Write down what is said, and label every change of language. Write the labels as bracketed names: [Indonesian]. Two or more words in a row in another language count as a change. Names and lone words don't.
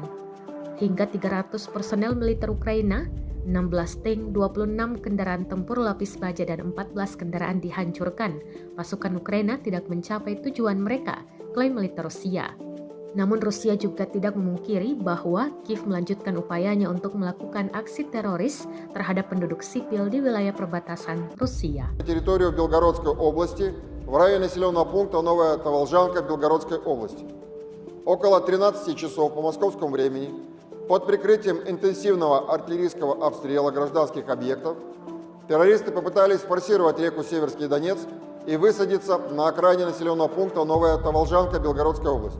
[Indonesian] Hingga 300 personel militer Ukraina, 16 tank, 26 kendaraan tempur lapis baja dan 14 kendaraan dihancurkan. Pasukan Ukraina tidak mencapai tujuan mereka, klaim militer Rusia. Namun Rusia juga tidak memungkiri bahwa Kiev melanjutkan upayanya untuk melakukan aksi teroris terhadap penduduk sipil di wilayah perbatasan Rusia. [Russian] Территорию Белгородской области в районе населенного пункта Новая Таволжанка Белгородской области. Около 13 часов по московскому времени под прикрытием интенсивного артиллерийского обстрела гражданских объектов террористы попытались форсировать реку Северский Донец и высадиться на окраине населенного пункта Новая Таволжанка Белгородской области.